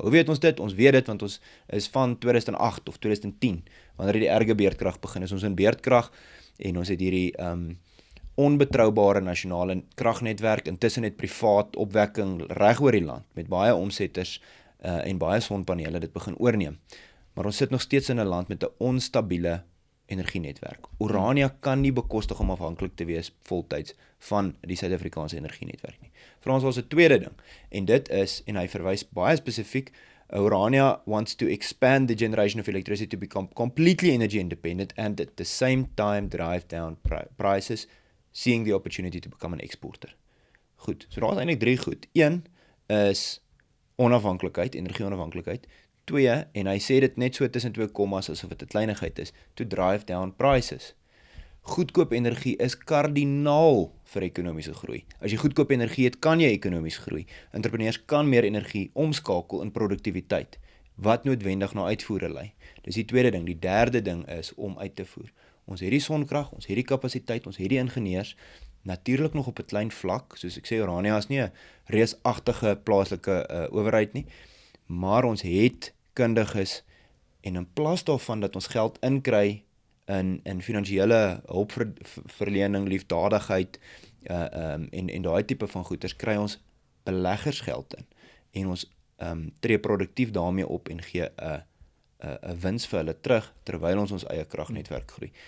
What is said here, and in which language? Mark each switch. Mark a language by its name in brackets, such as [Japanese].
[Afrikaans] Hoe weet ons dit? Ons weet dit want ons is van 2008 of 2010, wanneer die erge beerdkrag begin is, ons in beerdkrag en ons het hierdie onbetroubare nasionale kragnetwerk, intussen het privaat opwekking reg oor die land, met baie omsetters en baie sonpanele dit begin oorneem. Maar ons sit nog steeds in 'n land met 'n onstabiele energienetwerk. Orania kan nie bekostig om afhanklik te wees voltyds van die Suid-Afrikaanse energienetwerk nie. Vir ons was 'n tweede ding, en dit is, en hy verwys baie spesifiek, [English] Orania wants to expand the generation of electricity to become completely energy independent and at the same time drive down prices, seeing the opportunity to become an exporter. [Afrikaans] Goed, so daar is eintlik 3 goed. 1 is onafhanklikheid, energie-onafhanklikheid. 2, en hy sê dit net so tussen 2 kommas asof dit 'n kleinigheid is, [English] to drive down prices. [Afrikaans] Goedkoop energie is kardinaal vir ekonomiese groei. As jy goedkoop energie het, kan jy ekonomies groei. Entrepreneurs kan meer energie omskakel in produktiwiteit, wat noodwendig na uitvoere lei. Dis die tweede ding. Die derde ding is om uit te voer. Ons het die sonkrag, ons het die kapasiteit, ons het die ingenieurs, natuurlik nog op 'n klein vlak, soos ek sê, Orania is nie 'n reusagtige plaaslike owerheid nie, maar ons het kundiges, en in plaas daarvan dat ons geld inkry in finansiële hulpverlening, liefdadigheid en daai tipe van goeders, kry ons beleggersgeld in en ons tree produktief daarmee op en gee 'n wins vir hulle terug terwyl ons eie kragnetwerk groei.